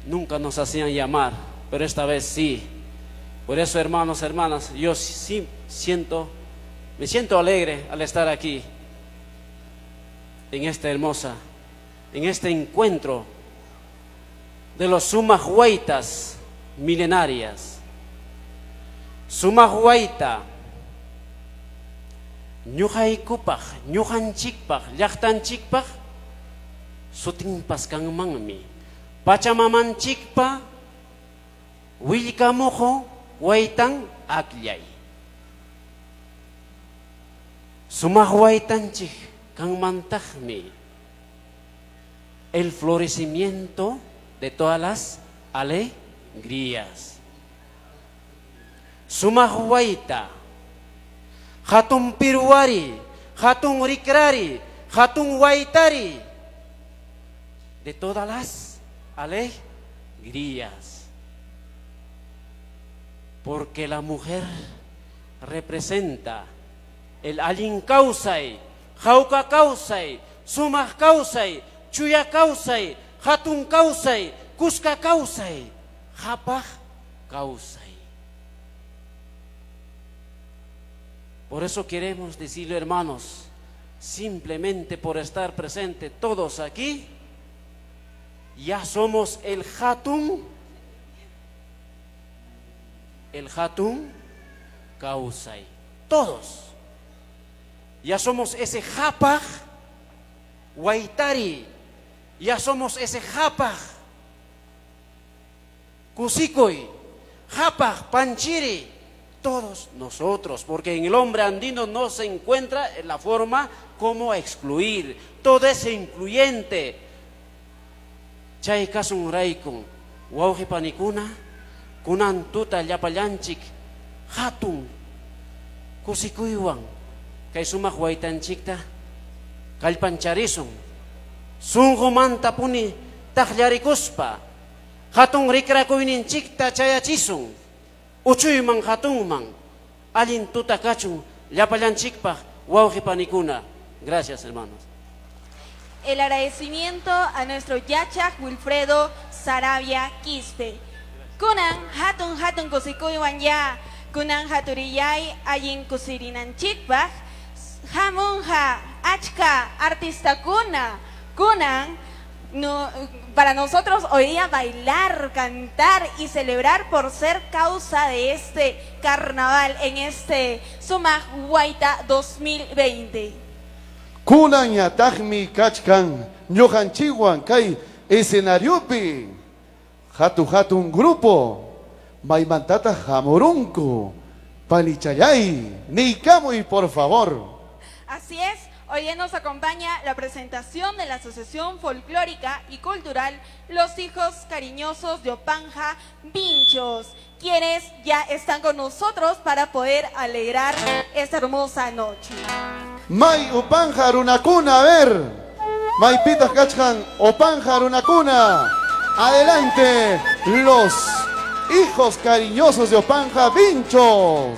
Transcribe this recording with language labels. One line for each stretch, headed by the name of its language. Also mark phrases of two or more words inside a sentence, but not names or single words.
Spanish: nunca nos hacían llamar, pero esta vez sí. Por eso, hermanos, hermanas, yo sí me siento alegre al estar aquí, en este encuentro de los Sumahuaytas milenarias.
Quechua: Sumahuayta, ñuqaykupaq, ñuqanchikpaq, llaqtanchikpaq, sutinpas kanmanmi. Pachamamanchikpa, willkamuqu waytan akllay. Sumahuaytanchik kanmantaqmi
Spanish: el florecimiento de todas las alegrías.
Quechua: Sumahuayta, hatun piruari, hatun rikrari, hatun waitari,
Spanish: de todas las alegrías. Porque la mujer representa el
Quechua: allin kausay, jauka kausay, sumaj kausay, chuya kausay, hatun kausay, kuska kausay, japaj kausay.
Spanish: Por eso queremos decirle, hermanos, simplemente por estar presentes todos aquí, ya somos el
Quechua: hatun kausay.
Spanish: Todos. Ya somos ese
Quechua: japaj waitari.
Spanish: Ya somos ese
Quechua: japaj kusikoy, japaj panchiri.
Spanish: Todos nosotros, porque en el hombre andino no se encuentra la forma como excluir. Todo es incluyente.
Quechua: Chay kasun raikun, wauji panikuna, kunan tuta llapallanchik, hatun, kusikuywan, kay sumaq waytanchikta, kallpancharisun, sunqumanta puni taqllarikuspa, hatun rikrakuyninchikta chayachisun, uchuyman hatunman, allin tuta kachun, llapallanchikpaq, wauji panikuna.
Spanish: Gracias, hermanos. El agradecimiento a nuestro Yachak Wilfredo Sarabia Quispe.
Quechua: Kunan hatun kusikuywan ya, kunan haturiyay allin kusirinanchikpaq, hamunja achka artistakuna, kunan no,
Spanish: para nosotros hoy día bailar, cantar y celebrar por ser causa de este carnaval en este Sumahuayta 2020.
Quechua: Kunan yatajmi kachkan, ñuqanchikwan kay escenariopi, hatun grupo, maymantata hamurunku, palichayay, nikamuy
Spanish: por favor. Así es, hoy día nos acompaña la presentación de la Asociación Folclórica y Cultural Los Hijos Cariñosos de Opanja Vinchos, quienes ya están con nosotros para poder alegrar esta hermosa noche.
Quechua: May Opanja Runacuna,
Spanish: a ver,
Quechua: May Pitas Kachkan, Opanja Runacuna,
Spanish: adelante, los hijos cariñosos de Opanja Vinchos.